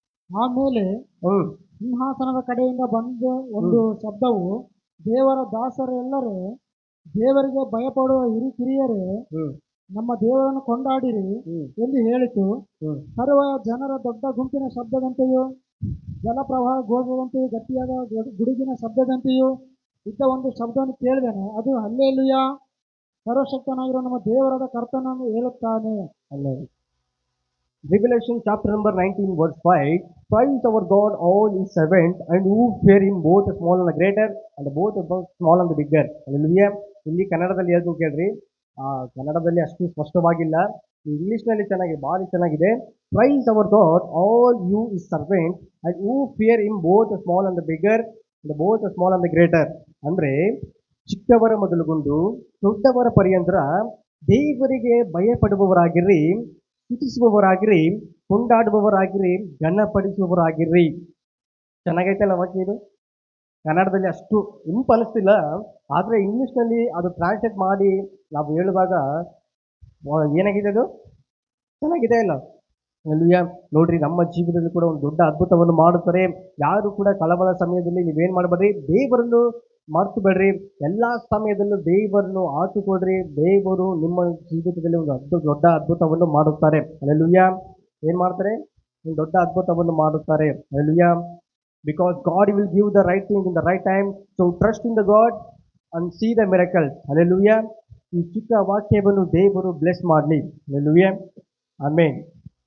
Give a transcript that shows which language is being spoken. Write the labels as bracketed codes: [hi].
[kn] ಆಮೇಲೆ ಸಿಂಹಾಸನದ ಕಡೆಯಿಂದ ಬಂದ ಒಂದು ಶಬ್ದವು, ದೇವರ ದಾಸರೆಲ್ಲರೇ, ದೇವರಿಗೆ ಭಯಪಡುವ ಹಿರಿಕಿರಿಯರೇ, ನಮ್ಮ ದೇವರನ್ನು ಕೊಂಡಾಡಿರಿ ಎಂದು ಹೇಳಿತು. ಸರ್ವ ಜನರ ದೊಡ್ಡ ಗುಂಪಿನ ಶಬ್ದದಂತೆಯೂ ಜಲಪ್ರವಾಹ ಘೋಷದಂತೆಯೂ ಗಟ್ಟಿಯಾದ ಗುಡುಗಿನ ಶಬ್ದದಂತೆಯೂ ಇದ್ದ ಒಂದು ಶಬ್ದವನ್ನು ಕೇಳಿದೆನು. ಅದು ಹಲ್ಲೆಲೂಯಾ, ಸರ್ವಶಕ್ತನಾಗಿರುವ ನಮ್ಮ ದೇವರಾದ ಕರ್ತನನ್ನು ಹೇಳುತ್ತಾನೆ. [en] Revelation chapter number 19 verse 5, praise our God all his servants and who fear him, both the small and the greater and both the small and the bigger. Hallelujah. [kn] ಇಲ್ಲಿ ಕನ್ನಡದಲ್ಲಿ ಹೇಳ್ತು ಕೇಳ್ರಿ, ಕನ್ನಡದಲ್ಲಿ ಅಷ್ಟು ಸ್ಪಷ್ಟವಾಗಿಲ್ಲ, ಇಂಗ್ಲಿಷ್ನಲ್ಲಿ ಭಾರಿ ಚೆನ್ನಾಗಿದೆ. [en] Praise our god all you his servant and who fear him, both the small and the bigger and both the small and the greater. [kn] ಅಂದ್ರೆ ಚಿಕ್ಕವರ ಮೊದಲುಗೊಂಡು ದೊಡ್ಡವರ ಪರ್ಯಂತರ ದೇವರಿಗೆ ಭಯಪಡುವವರಾಗಿರ್ರಿ, ಸ್ತುತಿಸುವವರಾಗಿರಿ, ಕೊಂಡಾಡುವವರಾಗಿರಿ, ಘನಪಡಿಸುವವರಾಗಿರ್ರಿ. ಚೆನ್ನಾಗೈತಲ್ಲ ವಾಕ್ಯ ಇದು? ಕನ್ನಡದಲ್ಲಿ ಅಷ್ಟು ಇಂಪು ಅನಿಸ್ತಿಲ್ಲ, ಆದರೆ ಇಂಗ್ಲೀಷ್ನಲ್ಲಿ ಅದು ಟ್ರಾನ್ಸ್ಲೇಟ್ ಮಾಡಿ ನಾವು ಹೇಳುವಾಗ ಏನಾಗಿದೆ, ಅದು ಚೆನ್ನಾಗಿದೆ ಅಲ್ಲ? ಹಲ್ಲೆಲೂಯಾ. ನೋಡ್ರಿ, ನಮ್ಮ ಜೀವನದಲ್ಲಿ ಕೂಡ ಒಂದು ದೊಡ್ಡ ಅದ್ಭುತವನ್ನು ಮಾಡುತ್ತಾರೆ. ಯಾರು ಕೂಡ ಕಳವಳ ಸಮಯದಲ್ಲಿ ನೀವೇನು ಮಾಡಬೇಡ್ರಿ, ದೇವರನ್ನು ಮರ್ತು ಬೇಡ್ರಿ. ಎಲ್ಲ ಸಮಯದಲ್ಲೂ ದೇವರನ್ನು ಆತುಕೊಡ್ರಿ. ದೇವರು ನಿಮ್ಮ ಜೀವಿತದಲ್ಲಿ ಒಂದು ದೊಡ್ಡ ಅದ್ಭುತವನ್ನು ಮಾಡುತ್ತಾರೆ. ಹಲ್ಲೆಲೂಯಾ. ಏನು ಮಾಡ್ತಾರೆ? ಒಂದು ದೊಡ್ಡ ಅದ್ಭುತವನ್ನು ಮಾಡುತ್ತಾರೆ. Hallelujah. [en] Because God will give the right thing in the right time. So trust in the God and see the miracles. [kn] Hallelujah. ಈ ಚಿಕ್ಕ ವಾಕ್ಯವನ್ನು ದೇವರು ಬ್ಲೆಸ್ ಮಾಡಲಿ. Hallelujah. Amen.